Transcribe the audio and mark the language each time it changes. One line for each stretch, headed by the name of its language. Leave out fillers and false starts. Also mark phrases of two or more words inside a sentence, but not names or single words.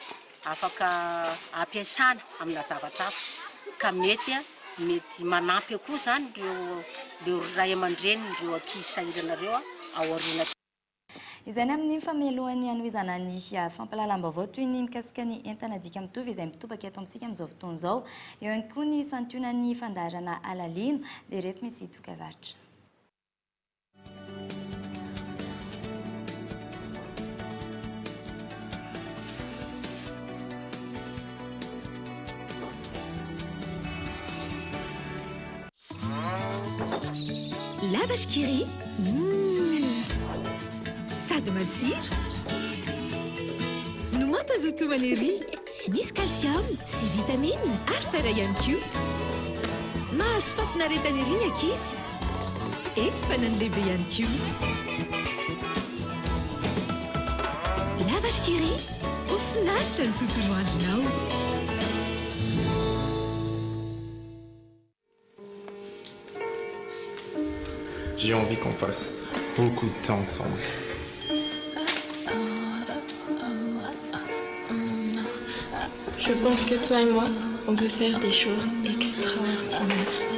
Malagasy: Afaka ampiasana amina zavatra hafa ka mety manampy koa zany ireo ray aman-dreny ireo ankizy sahirana ireo ao aoriana. Izany amin'ny famelohan'ny anohizana ny fampahalalam-baovao toy ny mikasika ny entana dika mitovy izay mitobaka eto amintsika amin'izao fotoana izao, eo ihany koa ny santionan'ny fandaharana alalino dia reto misy dokam-barotra.
French: La vache qui rit,
Malagasy: sady matsiro no mampazoto maneri, misy calcium sy vitamine ary fer ihany koa. Mahazo fafinaretana ery ny ankizy, fa na ny lehibe ihany koa.
French: La vache qui rit,
Malagasy: ho finaritra ny tontolo andronao.
French: J'ai envie qu'on passe beaucoup de temps ensemble. Je pense que toi et moi, on peut faire des choses extraordinaires.